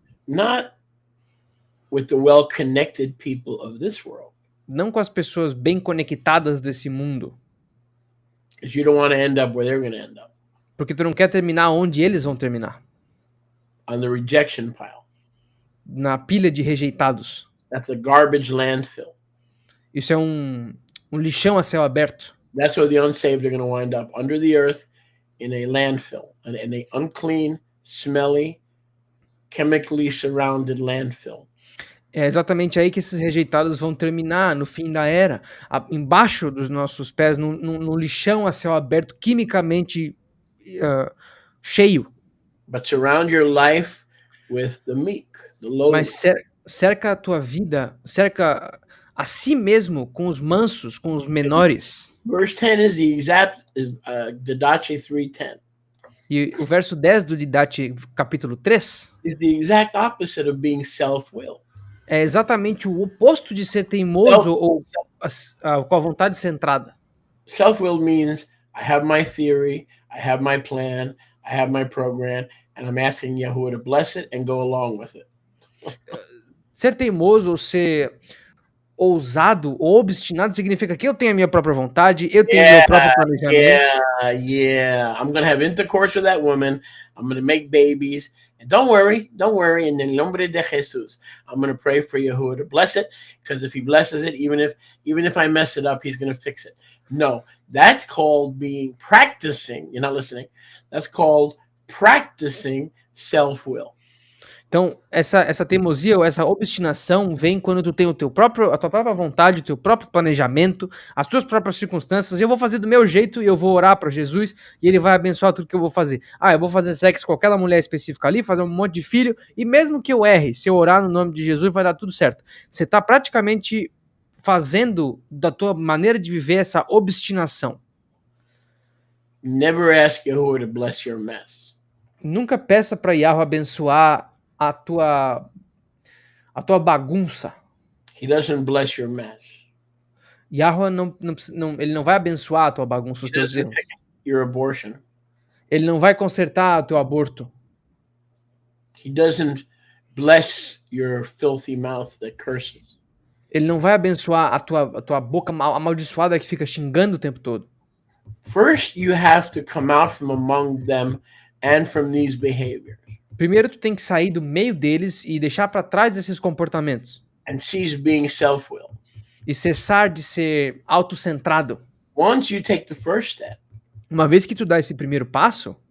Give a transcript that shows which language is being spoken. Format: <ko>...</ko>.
<en>not with the well-connected people of this world,</en> <pt>não com as pessoas bem conectadas desse mundo,</pt> <en>because you don't want to end up where they're going to end up,</en> <pt>porque tu não quer terminar onde eles vão terminar,</pt> <en>on the rejection pile.</en> <pt>na pilha de rejeitados.</pt> <en>That's a garbage landfill.</en> <pt>Isso é um lixão a céu aberto.</pt> <en>That's where the unsaved are going to wind up, under the earth in a landfill, in a unclean, smelly, chemically surrounded landfill.</en> <pt>É exatamente aí que esses rejeitados vão terminar no fim da era, embaixo dos nossos pés, num lixão a céu aberto, quimicamente cheio.</pt> <en>But surround your life with the meek, the lowly.</en> <pt>Mas cerca a tua vida, cerca a si mesmo com os mansos, com os menores.</pt> <en>Verse 10 is the exact Didache 3:10.</en> <pt>E o verso 10 do Didache capítulo 3</pt> <en>Is the exact opposite of being self-willed.</en> <pt>é exatamente o oposto de ser teimoso ou com a vontade centrada.</pt> <en>Self-willed means I have my theory, I have my plan, I have my program, and I'm asking Yahuwah to bless it and go along with it.</en> <pt>Ser teimoso ou ser ousado ou obstinado significa que eu tenho a minha própria vontade, eu tenho meu próprio planejamento.</pt> <en>Yeah. I'm gonna have intercourse with that woman. I'm gonna make babies. And don't worry.</en> <es>In el nombre de Jesus,</es> <en>I'm gonna pray for Yahuwah to bless it. Because if he blesses it, even if I mess it up, he's gonna fix it. No, that's called practicing. You're not listening. That's called practicing self-will.</en> <pt>Então, essa teimosia ou essa obstinação vem quando tu tem a tua própria vontade, o teu próprio planejamento, as tuas próprias circunstâncias. Eu vou fazer do meu jeito e eu vou orar para Jesus e ele vai abençoar tudo que eu vou fazer. Eu vou fazer sexo com aquela mulher específica ali, fazer um monte de filho e mesmo que eu erre, se eu orar no nome de Jesus vai dar tudo certo. Você está praticamente fazendo da tua maneira de viver essa obstinação.</pt> <en>Never ask Yahuwah to bless your mess.</en> <pt>Nunca peça para Yahweh abençoar a tua bagunça.</pt> <en>He doesn't bless your mess.</en> <pt>Yahweh ele não vai abençoar a tua bagunça, os teus erros.</pt> <en>Your abortion.</en> <pt>Ele não vai consertar o teu aborto.</pt> <en>He doesn't bless your filthy mouth that curses.</en> <pt>Ele não vai abençoar a tua boca amaldiçoada que fica xingando o tempo todo.</pt> <en>First, you have to come out from among them and from these behaviors.</en> <pt>Primeiro, tu tem que sair do meio deles e deixar para trás esses comportamentos.</pt> <en>And cease being self-willed.</en> <pt>E cessar de ser autocentrado.</pt> <en>Once you take the first step.</en> <pt>Uma vez que tu dá esse primeiro passo.</pt>